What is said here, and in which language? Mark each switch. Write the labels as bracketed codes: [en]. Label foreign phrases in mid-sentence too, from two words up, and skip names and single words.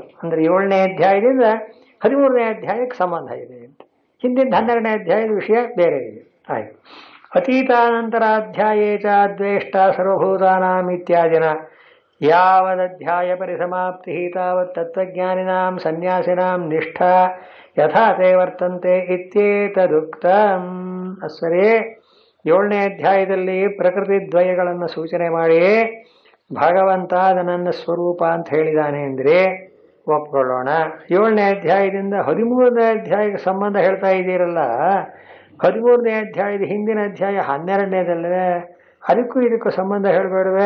[kn] ಅಂದರೆ 7ನೇ ಅಧ್ಯಾಯದಿಂದ 13ನೇ ಅಧ್ಯಾಯಕ್ಕೆ ಸಂಬಂಧ ಇದೆ ಅಂತ. ಹಿಂದಿನ 12ನೇ ಅಧ್ಯಾಯದ ವಿಷಯ ಬೇರೆ ಇದೆ. ಆಯ್ತು. [sa] ಅತೀತಾನಂತರಾಧ್ಯಾಯೇ ಚ ದ್ವೇಷ್ಟ ಸರ್ವಭೂತಾನಾಂ ಇತ್ಯಾದಿನ ಯಾವದಧ್ಯಾಯ ಪರಿಸಮಾಪ್ತಿ ತಾವತ್ ತತ್ವಜ್ಞಾನಿನಾಂ ಸನ್ಯಾಸಿನಾಂ ನಿಷ್ಠಾ ಯಥಾ ತೇ ವರ್ತಂತೆ ಇತ್ಯೇತದುಕ್ತಂ. [kn] ಅಸ್ವರೇ 7ನೇ ಅಧ್ಯಾಯದಲ್ಲಿ ಪ್ರಕೃತಿ ದ್ವಯಗಳನ್ನು ಸೂಚನೆ ಮಾಡಿ ಭಗವಂತ ಅದು ನನ್ನ ಸ್ವರೂಪ ಅಂತ ಹೇಳಿದಾನೆ ಅಂದರೆ ಒಪ್ಕೊಳ್ಳೋಣ. 7ನೇ ಅಧ್ಯಾಯದಿಂದ 13ನೇ ಅಧ್ಯಾಯಕ್ಕೆ ಸಂಬಂಧ ಹೇಳ್ತಾ ಇದ್ದೀರಲ್ಲ, 13ನೇ ಅಧ್ಯಾಯದ ಹಿಂದಿನ ಅಧ್ಯಾಯ 12ನೇದಲ್ಲವೇ, ಅದಕ್ಕೂ ಇದಕ್ಕೂ ಸಂಬಂಧ ಹೇಳಬೇಡವೆ?